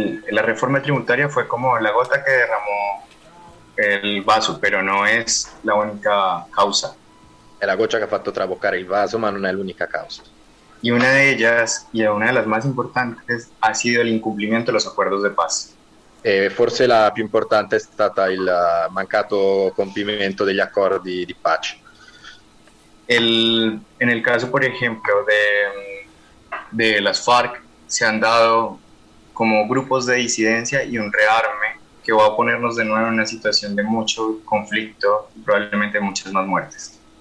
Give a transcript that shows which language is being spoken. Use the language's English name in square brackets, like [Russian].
[Spanish] La reforma tributaria fue como la gota que derramó el vaso, pero no es la única causa. Es la gota que ha hecho [Italian] traboccare [Spanish] el vaso, pero no es la única causa. Y una de ellas, y una de las más importantes, ha sido el incumplimiento de los acuerdos de paz. [Italian] Forse la più importante è stata il mancato compimento degli accordi di pace. [Spanish] En el caso, por ejemplo, de las FARC, se han dado como grupos de disidencia y un rearme que va a ponernos de nuevo en una situación de mucho conflicto y probablemente muchas más muertes.